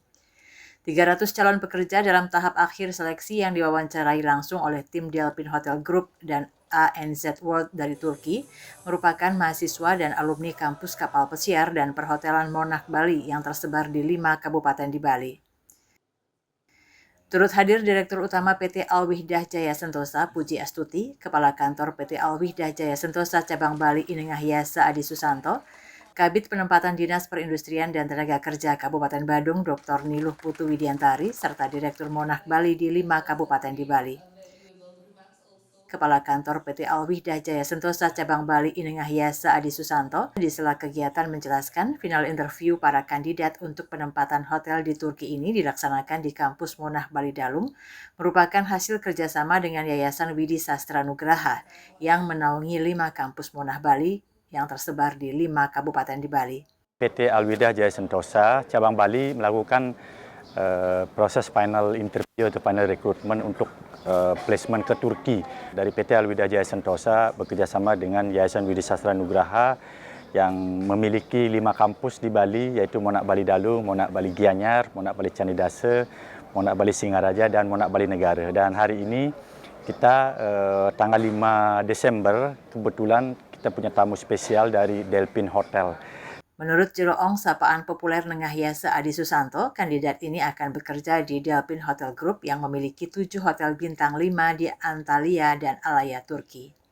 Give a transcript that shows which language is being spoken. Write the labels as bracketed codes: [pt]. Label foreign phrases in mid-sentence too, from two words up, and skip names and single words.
[id] 300 calon pekerja dalam tahap akhir seleksi yang diwawancarai langsung oleh tim Delpin Hotel Group dan ANZ World dari Turki merupakan mahasiswa dan alumni kampus kapal pesiar dan perhotelan Monarch Bali yang tersebar di 5 kabupaten di Bali. Turut hadir Direktur Utama PT Alwihdah Jaya Sentosa Puji Astuti, Kepala Kantor PT Alwihdah Jaya Sentosa Cabang Bali Inengahyasa Adi Susanto, Kabid Penempatan Dinas Perindustrian dan Tenaga Kerja Kabupaten Badung Dr. Niluh Putu Widiantari, serta Direktur Monarch Bali di 5 kabupaten di Bali. Kepala Kantor PT Alwihdah Jaya Sentosa Cabang Bali Inengahyasa Adi Susanto di sela kegiatan menjelaskan [en] final interview [id] para kandidat untuk penempatan hotel di Turki ini dilaksanakan di kampus Monarch Bali Dalung merupakan hasil kerjasama dengan Yayasan Widi Sastra Nugraha yang menaungi 5 kampus Monarch Bali yang tersebar di 5 kabupaten di Bali. PT Alwihdah Jaya Sentosa Cabang Bali melakukan proses [en] final interview [id] atau final rekrutmen untuk placement ke Turki. Dari PT Alwihdah Jaya Sentosa bekerjasama dengan Yayasan Widi Sastra Nugraha yang memiliki 5 kampus di Bali, yaitu Monarch Bali Dalu, Monarch Bali Gianyar, Monarch Bali Candidase, Monarch Bali Singaraja, dan Monarch Bali Negara. Dan hari ini kita tanggal 5 Desember kebetulan kita punya tamu spesial dari Delpin Hotel. Menurut Jeroong sapaan populer Nengahyasa Adi Susanto, kandidat ini akan bekerja di Delpin Hotel Group yang memiliki 7 hotel bintang 5 di Antalya dan Alaya, Turki.